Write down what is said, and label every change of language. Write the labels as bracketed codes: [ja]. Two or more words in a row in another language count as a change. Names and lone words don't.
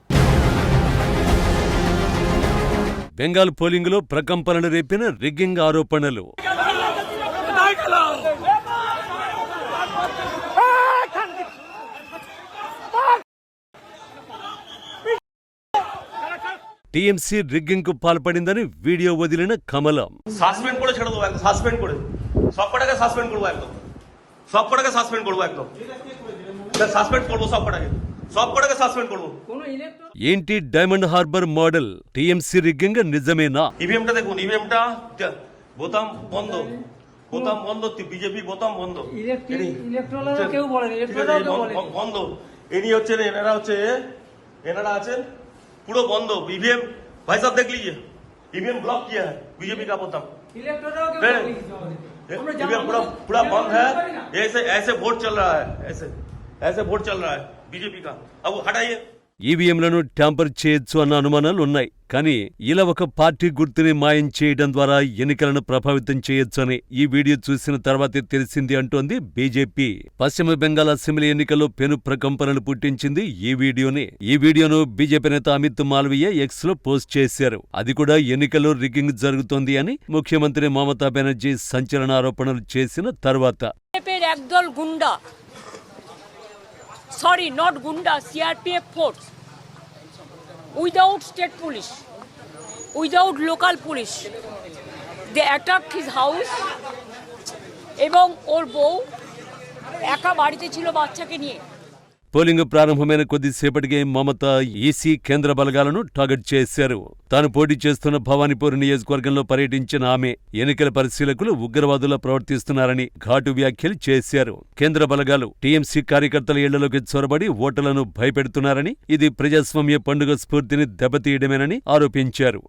[te] బెంగాల్ పోలింగ్ లో ప్రకంపనలు రేపిన రిగ్గింగ్ ఆరోపణలు. టీఎంసీ రిగ్గింగ్ కు పాల్పడిందని వీడియో వదిలిన కమలం. [bn] সাসপেন্ড করে ছেড়ে দেবো, একদম সাসপেন্ড করে সব কটাকে সাসপেন্ড করবো, একদম সব কটাকে সাসপেন্ড করবো, একদম সাসপেন্ড করবো, সব কটাকে সাসপেন্ড করবো। [te] ఏంటి డైమండ్ హార్బర్ మోడల్? టీఎంసీ రిగ్గింగ్ నిజమేనా? [bn] ইভিএমটা দেখুন, ইভিএমটা বোতাম বন্ধ, বোতাম বন্ধ, বিজেপি বোতাম বন্ধ, বন্ধ। ইনি হচ্ছেন, এনারা আছেন [hi] पूरा बंद। ईवीएम भाई साहब देख लीजिए, ईवीएम ब्लॉक किया है बीजेपी का बोताम, ईवीएम पूरा बंद है। ऐसे वोट चल रहा है, ऐसे वोट चल रहा है बीजेपी का। अब हटाइए। [te] ఈవీఎంలను ట్యాంపర్ చేయొచ్చు అన్న అనుమానాలు ఉన్నాయి. కానీ ఇలా ఒక పార్టీ గుర్తుని మాయం చేయడం ద్వారా ఎన్నికలను ప్రభావితం చేయొచ్చు అని ఈ వీడియో చూసిన తర్వాతే తెలిసింది అంటోంది బీజేపీ. పశ్చిమ బెంగాల్ అసెంబ్లీ ఎన్నికల్లో పెను ప్రకంపనలు పుట్టించింది ఈ వీడియోనే. ఈ వీడియోను బీజేపీ నేత అమిత్ మాల్వీయ ఎక్స్ లో పోస్ట్ చేశారు. అది కూడా ఎన్నికల్లో రిగ్గింగ్ జరుగుతోంది అని ముఖ్యమంత్రి మమతా బెనర్జీ సంచలన ఆరోపణలు చేసిన తర్వాత. [en] Sorry, not Gunda, CRPF force. Without state police, without local police, they attacked his house. [bn] এবং ওর বউ একা বাড়িতে ছিল বাচ্চাকে নিয়ে। [te] పోలింగ్ ప్రారంభమైన కొద్దిసేపటికే మమత ఈసీ కేంద్ర బలగాలను టార్గెట్ చేశారు. తాను పోటీ చేస్తున్న భవానీపూర్ నియోజకవర్గంలో పర్యటించిన ఆమె ఎన్నికల పరిశీలకులు ఉగ్రవాదులా ప్రవర్తిస్తున్నారని ఘాటు వ్యాఖ్యలు చేశారు. కేంద్ర బలగాలు టీఎంసీ కార్యకర్తల ఇళ్లలోకి చొరబడి ఓటర్లను భయపెడుతున్నారని, ఇది ప్రజాస్వామ్య పండుగ స్ఫూర్తిని దెబ్బతీయడమేనని ఆరోపించారు.